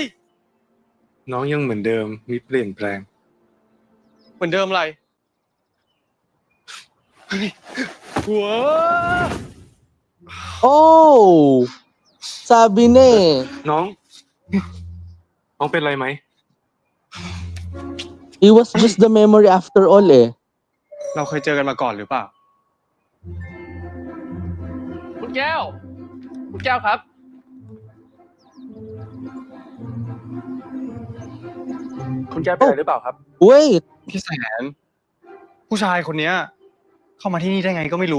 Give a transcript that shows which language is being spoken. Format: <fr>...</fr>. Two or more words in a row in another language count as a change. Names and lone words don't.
<th>น้องยังเหมือนเดิมมิเปลี่ยนแปลง เหมือนเดิมอะไร เฮ้ยหัว</th> <tl>โอ้ sabi na eh.</tl> <th>น้อง น้องเป็นไรไหม</th> <en>It was just the memory after all eh.</en> <th>เราเคยเจอกันมาก่อนหรือเปล่า คุณแก้ว คุณแก้วครับ คุณแก้วเป็นอะไรหรือเปล่าครับ</th> <en>Wait,</en> <th>พี่แสน ผู้ชายคนเนี้ย เข้ามาที่นี่ได้ไงก็ไม่รู้</th>